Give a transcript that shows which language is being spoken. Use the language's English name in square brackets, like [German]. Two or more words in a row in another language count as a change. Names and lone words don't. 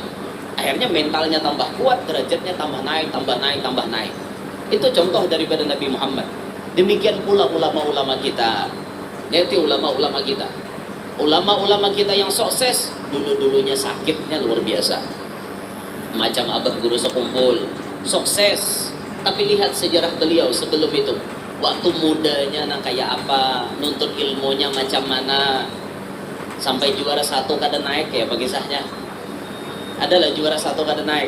[Indonesian] Akhirnya mentalnya tambah kuat, derajatnya tambah naik. Itu contoh daripada Nabi Muhammad. Demikian pula ulama-ulama kita. Yaitu ulama-ulama kita. Ulama-ulama kita yang sukses dulu-dulunya sakitnya luar biasa. Macam Abah Guru Sekumpul, sukses. Tapi lihat sejarah beliau sebelum itu. Waktu mudanya nang kayak apa, nuntut ilmunya macam mana. Sampai juara 1 kada naik ya bagi sahnya. Adalah juara 1 kada naik.